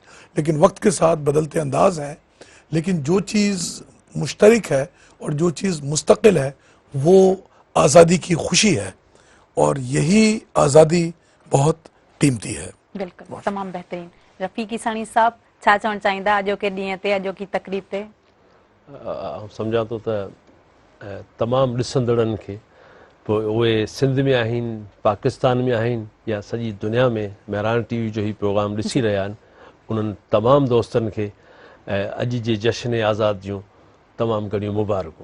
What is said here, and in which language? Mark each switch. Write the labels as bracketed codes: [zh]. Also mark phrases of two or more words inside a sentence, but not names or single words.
[ur] لیکن وقت کے ساتھ بدلتے انداز ہیں، لیکن جو چیز مشترک ہے اور جو چیز مستقل ہے وہ آزادی کی خوشی ہے، اور یہی آزادی بہت قیمتی ہے. بالکل، تمام بہترین. [sd] رفیقی سانی صاحب छा चवणु चाहींदा अॼोके ॾींहं ते, अॼोकी तकरीब ते? सम्झां थो त तमामु ॾिसंदड़नि खे, पोइ उहे सिंध में आहिनि, पाकिस्तान में आहिनि या सॼी दुनिया में मेहरान टीवी जो ही प्रोग्राम ॾिसी रहिया आहिनि, उन्हनि तमामु दोस्तनि खे अॼु जे जश्न आज़ाद जूं तमामु घणियूं मुबारकूं.